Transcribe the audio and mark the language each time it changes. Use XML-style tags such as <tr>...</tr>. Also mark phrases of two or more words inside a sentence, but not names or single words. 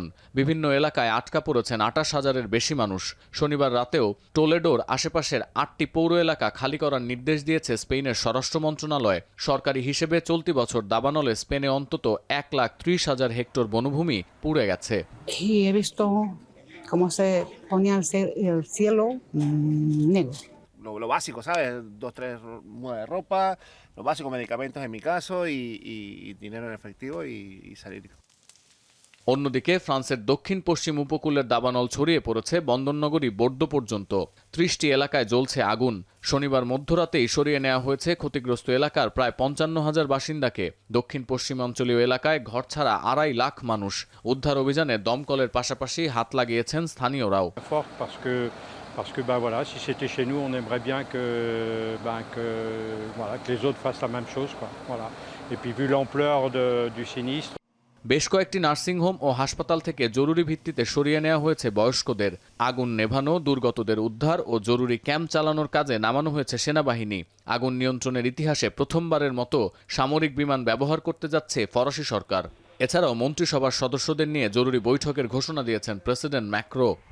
<bn>বিভিন্ন এলাকায় আটকা পড়েছেন 28,000-এর বেশি মানুষ। শনিবার রাতেও টোলেডোর আশেপাশের 8টি পৌর এলাকা খালি করার নির্দেশ দিয়েছে স্পেনের স্বরাষ্ট্র মন্ত্রণালয়। সরকারি হিসেবে চলতি বছর দাবানলে স্পেনে অন্তত 1,30,000 হেক্টর বনভূমি পুড়ে গেছে।</bn> <es>Lo básico, ¿sabes? 2-3 mudas de ropa, los básicos medicamentos en mi caso y dinero en efectivo y salir.</es> <bn>অন্যদিকে ফ্রান্সের দক্ষিণ পশ্চিম উপকূলের দাবানল ছড়িয়ে পড়েছে বন্দরনগরী বোর্দো পর্যন্ত। 30টি এলাকায় জ্বলছে আগুন। শনিবার মধ্যরাতেই সরিয়ে নেওয়া হয়েছে ক্ষতিগ্রস্ত এলাকার প্রায় 55,000 বাসিন্দাকে। দক্ষিণ পশ্চিমাঞ্চলীয় এলাকায় ঘরছাড়া 2.5 লাখ মানুষ। উদ্ধার অভিযানে দমকলের পাশাপাশি হাত লাগিয়েছেন স্থানীয়রাও।</bn> <fr>Parce que voilà, si c'était chez nous, on aimerait bien que les autres fassent la même chose, quoi. Voilà. Et puis vu l'ampleur du sinistre.</fr> <bn>বেশ কয়েকটি নার্সিংহোম ও হাসপাতাল থেকে জরুরি ভিত্তিতে সরিয়ে নেওয়া হয়েছে বয়স্কদের। আগুন নেভানো, দুর্গতদের উদ্ধার ও জরুরি ক্যাম্প চালানোর কাজে নামানো হয়েছে সেনাবাহিনী। আগুন নিয়ন্ত্রণের ইতিহাসে প্রথমবারের মতো সামরিক বিমান ব্যবহার করতে যাচ্ছে ফরাসি সরকার। এছাড়াও মন্ত্রিসভার সদস্যদের নিয়ে জরুরি বৈঠকের ঘোষণা দিয়েছেন প্রেসিডেন্ট ম্যাক্রো।</bn>